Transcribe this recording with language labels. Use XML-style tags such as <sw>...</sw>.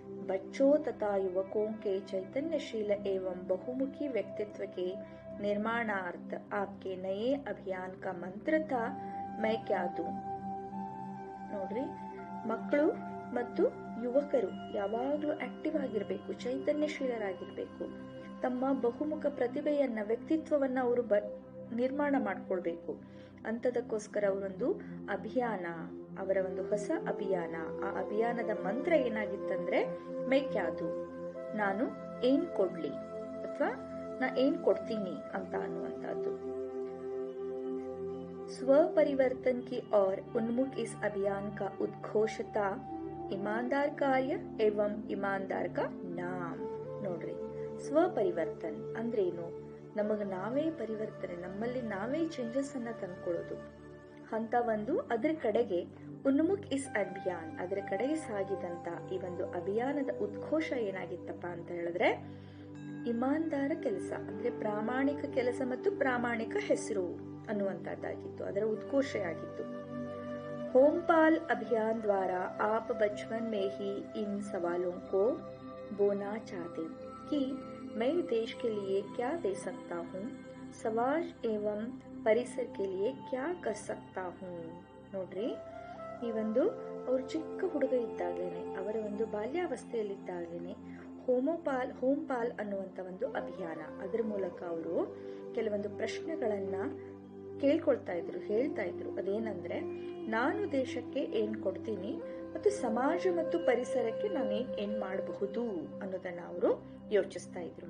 <hi>बच्चों तथा युवकों के चैतन्यशील एवं बहुमुखी व्यक्तित्व के निर्माणार्थ आपके नए अभियान का मंत्र था, मैं क्या दूं.</hi> <kn>ನೋಡ್ರಿ, ಮಕ್ಕಳು ಮತ್ತು ಯುವಕರು ಯಾವಾಗಲೂ ಆಕ್ಟಿವ್ ಆಗಿರಬೇಕು, ಚೈತನ್ಯಶೀಲರಾಗಿರ್ಬೇಕು. ತಮ್ಮ ಬಹುಮುಖ ಪ್ರತಿಭೆಯನ್ನ, ವ್ಯಕ್ತಿತ್ವವನ್ನ ಅವರು ನಿರ್ಮಾಣ ಮಾಡ್ಕೊಳ್ಬೇಕು. ಅಂತದಕ್ಕೋಸ್ಕರ ಅವರೊಂದು ಅಭಿಯಾನ, ಅವರ ಒಂದು ಹೊಸ ಅಭಿಯಾನ, ಆ ಅಭಿಯಾನದ ಮಂತ್ರ ಏನಾಗಿತ್ತಂದ್ರೆ</kn> <hi>ಮೇಕ್ಯಾದು,</hi> <kn>ನಾನು ಏನ್ ಕೊಡ್ಲಿ ಅಥವಾ ನಾ ಏನ್ ಕೊಡ್ತೀನಿ ಅಂತ ಅನ್ನುವಂಥದ್ದು.</kn> <hi>स्वपरिवर्तन की ओर उन्मुख इस अभियान का उद्घोष था, ईमानदार कार्य एवं ईमानदार का नाम.</hi> <kn>ನೋಡ್ರಿ, ಸ್ವಪರಿವರ್ತನ್ ಅಂದ್ರೆ ಏನು? ನಮಗ ನಾವೇ ಪರಿವರ್ತನೆ, ನಮ್ಮಲ್ಲಿ ನಾವೇ ಚೇಂಜಸ್ ಅನ್ನ ತಂದ್ಕೊಳ್ಳೋದು ಅಂತ ಒಂದು ಅದರ ಕಡೆಗೆ</kn> <hi>ಉನ್ಮುಖ್ ಇಸ್ ಅಭಿಯಾನ್,</hi> <kn>ಅದರ ಕಡೆಗೆ ಸಾಗಿದಂತ ಈ ಒಂದು ಅಭಿಯಾನದ ಉದ್ಘೋಷ ಏನಾಗಿತ್ತಪ್ಪ ಅಂತ ಹೇಳಿದ್ರೆ, ಇಮಾನ್ದಾರ ಕೆಲಸ ಅಂದ್ರೆ ಪ್ರಾಮಾಣಿಕ ಕೆಲಸ ಮತ್ತು ಪ್ರಾಮಾಣಿಕ ಹೆಸರು ಅನ್ನುವಂತದ್ದಾಗಿತ್ತು, ಅದರ ಉದ್ಘೋಷ ಆಗಿತ್ತು.</kn> <hi>होमपाल अभियान द्वारा आप बचपन में ही इन सवालों को बोना चाहते कि मैं देश के लिए क्या दे सकता हूँ, समाज एवं परिसर के लिए क्या कर सकता हूँ.</hi> <kn>ನೋಡ್ರಿ, ಈ ಒಂದು ಅವರು ಚಿಕ್ಕ ಹುಡುಗ ಇದ್ದಾಗೇನೆ, ಅವರ ಒಂದು ಬಾಲ್ಯಾವಸ್ಥೆಯಲ್ಲಿದ್ದಾಗೇನೆ ಹೋಮ್ಪಾಲ್ ಅನ್ನುವಂತ ಒಂದು ಅಭಿಯಾನ, ಅದರ ಮೂಲಕ ಅವರು ಕೆಲವೊಂದು ಪ್ರಶ್ನೆಗಳನ್ನ ಕೇಳ್ಕೊಳ್ತಾ ಇದ್ರು, ಹೇಳ್ತಾ ಇದ್ರು. ಅದೇನಂದ್ರೆ, ನಾನು ದೇಶಕ್ಕೆ ಏನ್ ಕೊಡ್ತೀನಿ ಮತ್ತು ಸಮಾಜ ಮತ್ತು ಪರಿಸರಕ್ಕೆ ನಾನು ಏನ್ ಮಾಡಬಹುದು ಅನ್ನೋದನ್ನ ಅವರು ಯೋಚಿಸ್ತಾ ಇದ್ರು.</kn>